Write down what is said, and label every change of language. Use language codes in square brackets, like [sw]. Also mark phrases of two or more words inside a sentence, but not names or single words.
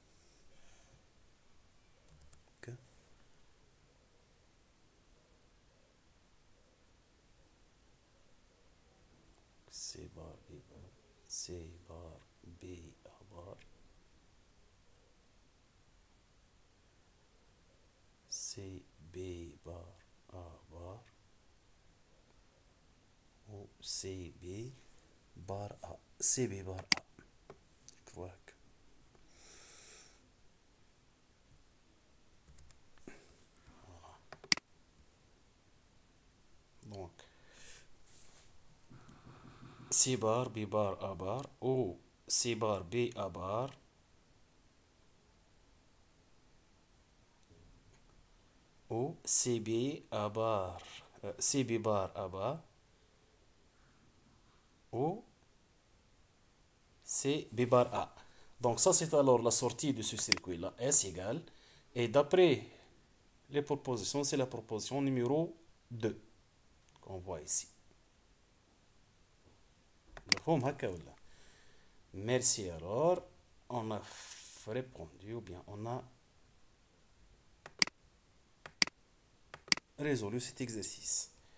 [fr] Okay. C bar B bar, C bar B A bar. C, B bar, A bar, ou C, B bar A. C, B bar A. كواك. Donc, C bar, B bar, A bar, ou C bar, B, A bar, ou CB A bar, CB bar A bar, ou C B bar A. Donc ça c'est alors la sortie de ce circuit-là, S égale, et d'après les propositions, c'est la proposition numéro 2 qu'on voit ici. [ar] مفهوم هكا ولا؟ [fr] Merci alors, on a répondu ou bien on a résolu cet exercice.